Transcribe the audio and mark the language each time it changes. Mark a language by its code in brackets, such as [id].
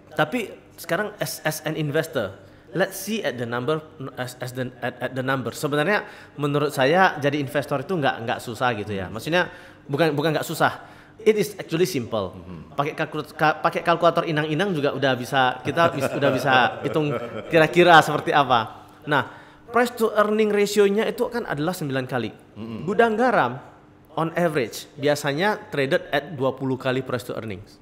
[id] Tapi sekarang [en] as an investor, let's see at the number at the number. [id] Sebenarnya menurut saya jadi investor itu nggak susah gitu ya. Maksudnya bukan nggak susah. [en] It is actually simple. [id] Pakai kalkulator inang-inang juga udah bisa udah bisa hitung kira-kira seperti apa. Nah, price to earning ratio-nya itu kan adalah 9 kali. [en] Gudang garam on average [id] biasanya [en] traded at 20 [id] kali [en] price to earnings.